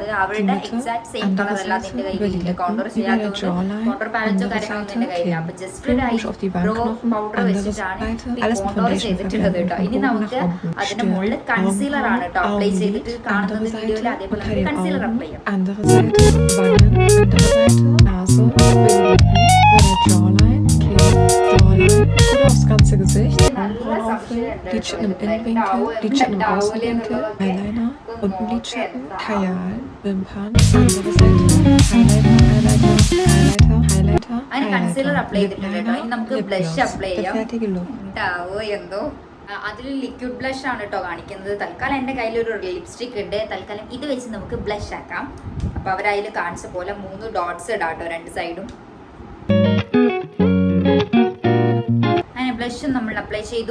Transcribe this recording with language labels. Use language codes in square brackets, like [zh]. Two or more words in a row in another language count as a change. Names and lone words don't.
[ml] അവരുടെ [en] exact same colour [ml] അല്ല അതിന്റെ കയ്യിലില്ല. കോണ്ടോർ ചെയ്യാത്തത് [en] contour palette [ml] കാര്യങ്ങളൊന്നും എന്റെ കയ്യിലില്ല. അപ്പൊ ജസ്റ്റ് ഒരു [en] eyebrow powder [ml] വെച്ചിട്ടാണ് കോണ്ടോർ ചെയ്തിട്ടുള്ളത് കേട്ടോ. ഇനി നമുക്ക് അതിന്റെ മുകളിൽ കൺസീലർ ആണ് കേട്ടോ അപ്ലൈ ചെയ്തിട്ട് കാണുന്നത് വീഡിയോയിൽ. അതേപോലെ കൺസീലർ അപ്ലൈ ചെയ്യാം. [de] ganze Gesicht, Lidschatten im Innenwinkel, Lidschatten im Außenwinkel, Eyeliner, unten Lidschatten, Kajal, Wimpern, andere Seite, Highlighter, [ml] എന്തോ അതിൽ [en] liquid blush [ml] ആണ് കേട്ടോ കാണിക്കുന്നത്. തൽക്കാലം എൻ്റെ കയ്യിലൊരു ലിപ്സ്റ്റിക് ഉണ്ട്. തൽക്കാലം ഇത് വെച്ച് നമുക്ക് ബ്ലഷ് ആക്കാം. അപ്പോൾ അവരതിൽ കാണിച്ച പോലെ 3 ഡോട്ട്സ് ഇടാം കേട്ടോ രണ്ട് സൈഡും. അങ്ങനെ ബ്ലഷും നമ്മൾ അപ്ലൈ ചെയ്തു.